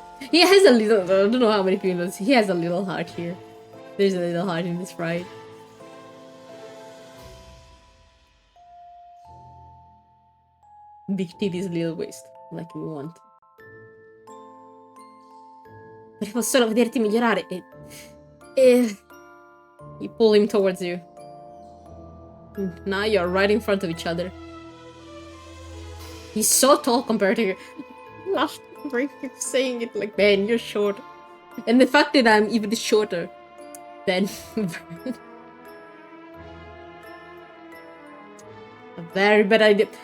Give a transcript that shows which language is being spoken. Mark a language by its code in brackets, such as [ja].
[en] He has a little... I don't know how many people know this. He has a little heart here. There's a little heart in this ride. Big titties, little waist. Like we want. [it] Volevo solo vederti migliorare e... [en] You pull him towards you. Now you're right in front of each other. He's so tall compared to you. Last break keeps saying it like, man, you're short. And the fact that I'm even shorter than a very bad idea.